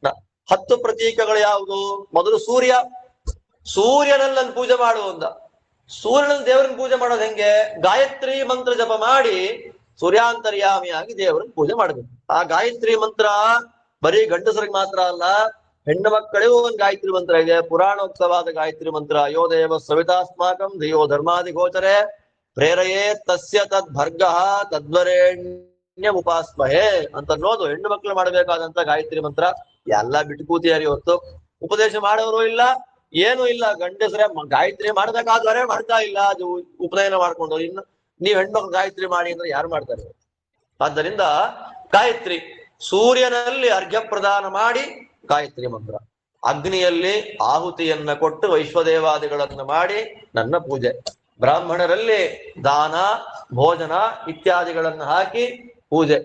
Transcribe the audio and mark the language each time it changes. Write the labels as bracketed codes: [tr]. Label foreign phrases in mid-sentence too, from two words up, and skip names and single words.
[kn] 10 ಪ್ರತೀಕಗಳು ಯಾವುದು? ಮೊದಲು ಸೂರ್ಯನಲ್ಲಿ ನನ್ ಪೂಜೆ ಮಾಡು ಅಂದ. ಸೂರ್ಯನಲ್ಲಿ ದೇವರನ್ನ ಪೂಜೆ ಮಾಡೋದು ಹೆಂಗೆ? ಗಾಯತ್ರಿ ಮಂತ್ರ ಜಪ ಮಾಡಿ ಸೂರ್ಯಾಂತರ್ಯಾಮಿಯಾಗಿ ದೇವರನ್ನ ಪೂಜೆ ಮಾಡಬೇಕು. ಆ ಗಾಯತ್ರಿ ಮಂತ್ರ ಬರೀ ಗಂಡಸರಿಗೆ ಮಾತ್ರ ಅಲ್ಲ, ಹೆಣ್ಣು ಮಕ್ಕಳಿಗೂ ಒಂದು ಗಾಯತ್ರಿ ಮಂತ್ರ ಇದೆ, ಪುರಾಣೋಕ್ತವಾದ ಗಾಯತ್ರಿ ಮಂತ್ರ. [sa] ಯೋ ದೇವ ಸವಿತಾಸ್ಮಾಕಂ ಧಿಯೋ ಧರ್ಮಾದಿ ಗೋಚರೆ ಪ್ರೇರಯೇ ತಸ್ಯ ತದ್ ಭರ್ಗ ತದ್ವರೇಣ್ಯ ಉಪಾಸ್ಮಹೇ [kn] ಅಂತ ಅನ್ನೋದು ಹೆಣ್ಣು ಮಕ್ಕಳು ಮಾಡಬೇಕಾದಂತ ಗಾಯತ್ರಿ ಮಂತ್ರ. ಎಲ್ಲ ಬಿಟ್ಟು ಕೂತಿಯಾರಿ ಹೊತ್ತು ಉಪದೇಶ ಮಾಡೋರು ಇಲ್ಲ, ಏನು ಇಲ್ಲ. ಗಂಡಸರೇ ಗಾಯತ್ರಿ ಮಾಡ್ಬೇಕಾದ್ರೆ ಮಾಡ್ತಾ ಇಲ್ಲ, ಅದು ಉಪನಯನ ಮಾಡ್ಕೊಂಡು. ಇನ್ನು ನೀವ್ ಹೆಣ್ಮಕ್ಳು ಗಾಯತ್ರಿ ಮಾಡಿ ಅಂದ್ರೆ ಯಾರು ಮಾಡ್ತಾರೆ? ಆದ್ದರಿಂದ ಗಾಯತ್ರಿ, ಸೂರ್ಯನಲ್ಲಿ ಅರ್ಘ್ಯ ಪ್ರದಾನ ಮಾಡಿ ಗಾಯತ್ರಿ ಮಂತ್ರ, ಅಗ್ನಿಯಲ್ಲಿ ಆಹುತಿಯನ್ನ ಕೊಟ್ಟು ವೈಶ್ವದೇವಾದಿಗಳನ್ನ ಮಾಡಿ ನನ್ನ ಪೂಜೆ, ಬ್ರಾಹ್ಮಣರಲ್ಲಿ ದಾನ ಭೋಜನ ಇತ್ಯಾದಿಗಳನ್ನ ಹಾಕಿ ಪೂಜೆ.